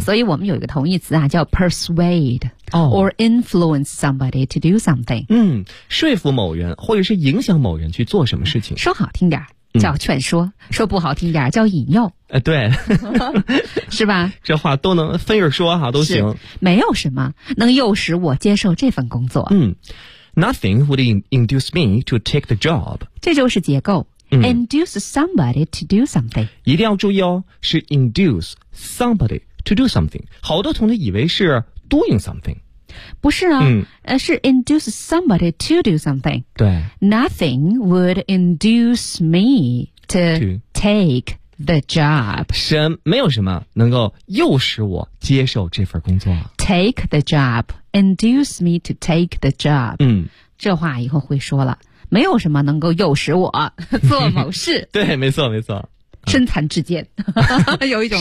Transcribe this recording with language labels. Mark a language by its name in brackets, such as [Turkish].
[Chinese] 所以我们有一个同义词啊，叫 [English] persuade or influence somebody to do something。 [Chinese] 嗯，说服某人或者是影响某人去做什么事情。说好听点叫劝说，说不好听点叫引诱。对，是吧？这话都能分着说哈，都行。没有什么能诱使我接受这份工作。嗯 [English] ，nothing would induce me to take the job。 [Chinese] 这就是结构。 [English] induce somebody to do something， [Chinese] 一定要注意哦，是 [English] induce somebody to do something。 [Chinese] 好多同学以为是 [English] doing something， [Chinese] 不是啊，是 [English] induce somebody to do something。 [Chinese] 对， [English] nothing would induce me to take the job， [Chinese] 没有什么能够诱使我接受这份工作。 [English] take the job， induce me to take the job。 [Chinese] 这话以后会说了，没有什么能够诱使我做某事。对，没错没错。身残志坚。有一种。